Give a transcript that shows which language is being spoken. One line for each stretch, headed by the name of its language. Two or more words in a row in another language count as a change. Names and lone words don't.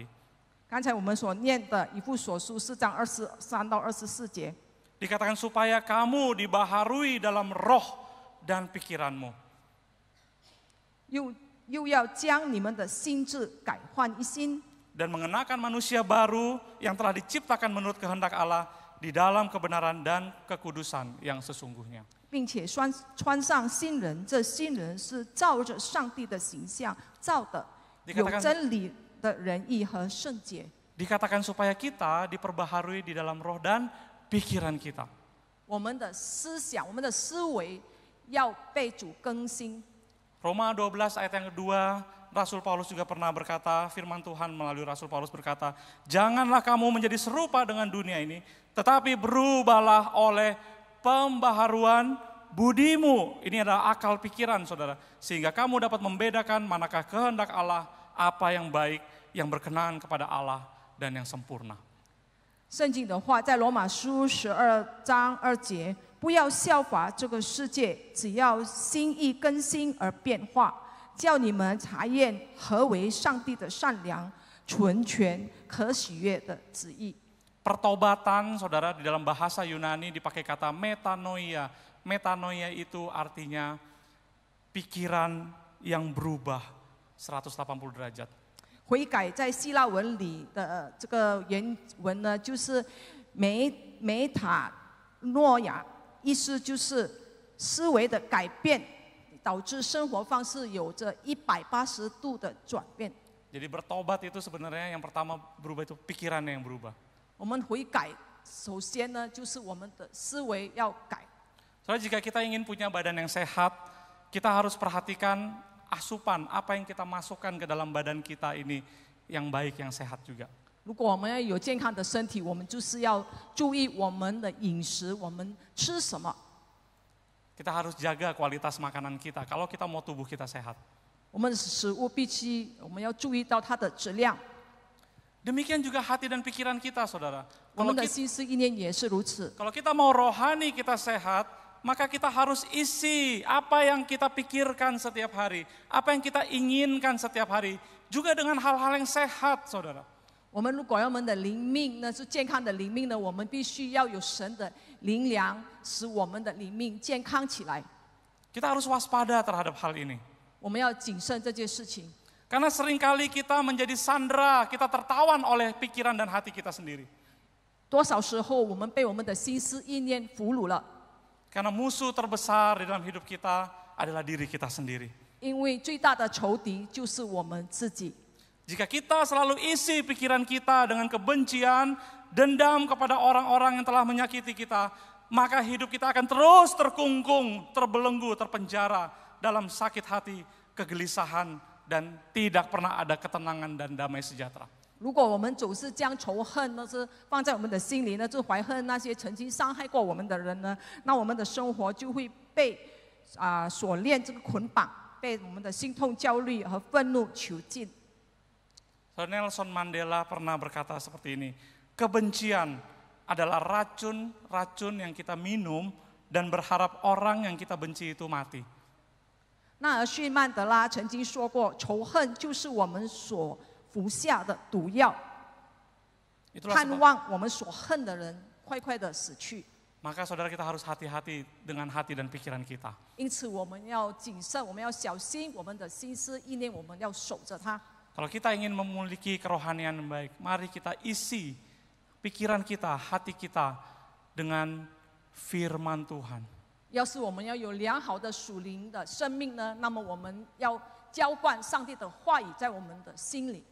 Chinese: 刚才我们所念的以弗所书4章23到24节，
Indonesian: Dikatakan supaya kamu dibaharui dalam roh dan pikiranmu.
Chinese: 又要将你们的心智改换一新，
Indonesian: Dan mengenakan manusia baru yang telah diciptakan menurut kehendak Allah di dalam kebenaran dan kekudusan yang sesungguhnya.
Chinese: 并且穿上新人。这新人是照着上帝的形象造的，有真理的仁义和圣洁。
Indonesian: Dikatakan supaya kita diperbaharui di dalam roh dan pikiran kita.
Chinese: 我们的思想、我们的思维要被主更新。
Indonesian: Roma 12 ayat yang kedua, Rasul Paulus juga pernah berkata, firman Tuhan melalui Rasul Paulus berkata, janganlah kamu menjadi serupa dengan dunia ini, tetapi berubahlah oleh pembaharuan budimu. Ini adalah akal pikiran saudara. Sehingga kamu dapat membedakan manakah kehendak Allah, apa yang baik, yang berkenan kepada Allah, dan yang sempurna.
Chinese: 圣经的话在罗马书12章2节，不要效法这个世界，只要心意更新而变化，叫你们查验何为上帝的善良、纯全、可喜悦的旨意。
Indonesian: Pertobatan saudara di dalam bahasa Yunani dipakai kata metanoia. Metanoia itu artinya pikiran yang berubah 180 derajat.
Chinese: 悔改在希腊文里的这个原文呢，就是梅塔诺亚，意思就是思维的改变，导致生活方式有着180度的转变。
Indonesian: Jadi bertobat itu sebenarnya yang pertama berubah itu pikirannya yang berubah.
Chinese: 我们悔改，首先呢，就是我们的思维要改。
Indonesian: Soalnya jika kita ingin punya badan yang sehat, kita harus perhatikan asupan, apa yang kita masukkan ke dalam badan kita ini yang baik, yang sehat juga.
Chinese: 如果我们要有健康的身体，我们就是要注意我们的饮食，我们吃什么。
Indonesian: Kita harus jaga kualitas makanan kita kalau kita mau tubuh kita sehat.
Chinese: 我们的食物必须，我们要注意到它的质量。
Indonesian: Demikian juga hati dan pikiran kita, saudara.
Chinese: 我们的心思意念也是如此。
Indonesian: Kalau kita mau rohani kita sehat, maka kita harus isi apa yang kita pikirkan setiap hari, apa yang kita inginkan setiap hari, juga dengan hal-hal yang sehat, saudara.
Chinese: 我们如果要我们的灵命呢是健康的灵命呢，我们必须要有神的灵粮，使我们的灵命健康起来。
Indonesian: Kita harus waspada terhadap hal ini.
Chinese: 我们要谨慎这件事情。
Indonesian: Karena seringkali kita menjadi sandera, kita tertawan oleh pikiran dan hati kita sendiri.
Chinese: 多少时候我们被我们的心思意念俘虏了？
Indonesian: Karena musuh terbesar di dalam hidup kita adalah diri kita sendiri.
Chinese: 因为最大的仇敌就是我们自己。
Indonesian: Jika kita selalu isi pikiran kita dengan kebencian, dendam kepada orang-orang yang telah menyakiti kita, maka hidup kita akan terus terkungkung, terbelenggu, terpenjara dalam sakit hati, kegelisahan, dan tidak pernah ada ketenangan dan damai sejahtera.
Chinese: 如果我们总是将仇恨呢是放在我们的心里呢，就怀恨那些曾经伤害过我们的人呢，那我们的生活就会被锁链这个捆绑，被我们的心痛、焦虑和愤怒囚禁。
Indonesian: Nelson Mandela pernah berkata seperti ini, kebencian adalah racun yang kita minum dan berharap orang yang kita benci itu mati.
Chinese: 纳尔逊曼德拉曾经说过，仇恨就是我们所服下的毒药。
Indonesian: Itulah
Chinese: 盼
Indonesian: sebab,
Chinese: 望我们所恨的人快快的死去。
Indonesian: maka saudara kita harus hati-hati dengan hati dan pikiran kita.
Chinese: 因此，我们要谨慎，我们要小心我们的心思意念，我们要守着它。
Indonesian: Kalau kita ingin memiliki kerohanian yang baik, mari kita isi pikiran kita, hati kita dengan firman Tuhan.
Chinese: 要是我们要有良好的属灵的生命呢，那么我们要浇灌上帝的话语在我们的心里。